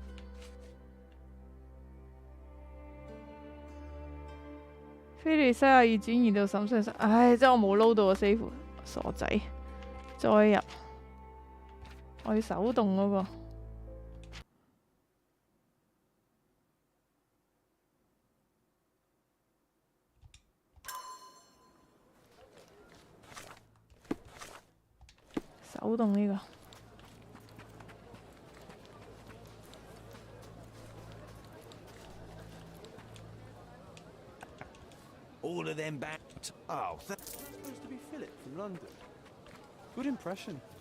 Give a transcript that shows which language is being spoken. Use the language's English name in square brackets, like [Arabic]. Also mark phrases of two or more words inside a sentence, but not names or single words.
[Cantonese] 菲利西亞已轉移到審訊室，唉，真係我冇撈到個 save， 傻仔，再入，我要手動嗰個。手動呢個。 [English] All of them back. Oh, supposed to be Philip from London. Good impression.